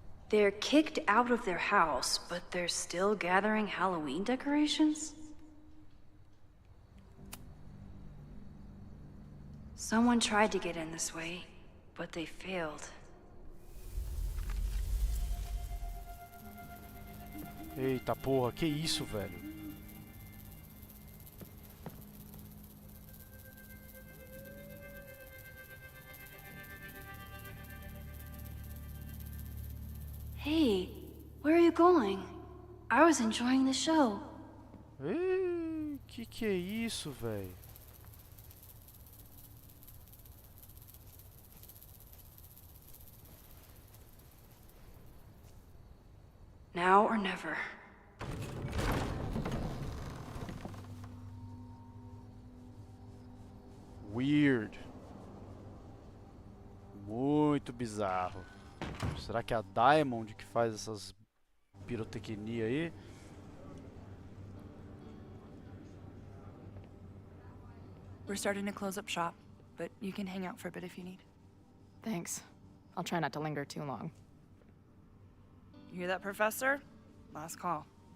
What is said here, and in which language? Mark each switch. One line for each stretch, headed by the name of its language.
English: They're kicked out of their house, but they're still gathering Halloween decorations? Someone tried to get in this way, but they failed.
Portuguese: Eita porra, que isso, velho?
English: Hey, where are you going? I was enjoying the show.
Portuguese: Ei, que é isso, velho?
English: Now or never. Weird.
Portuguese: Muito bizarro. Será que é a Diamond que faz essas pirotecnia aí?
English: We're starting to close up shop, but you can hang out for a bit if you need. Thanks. I'll try not to linger too long. You hear that, Professor? Last call.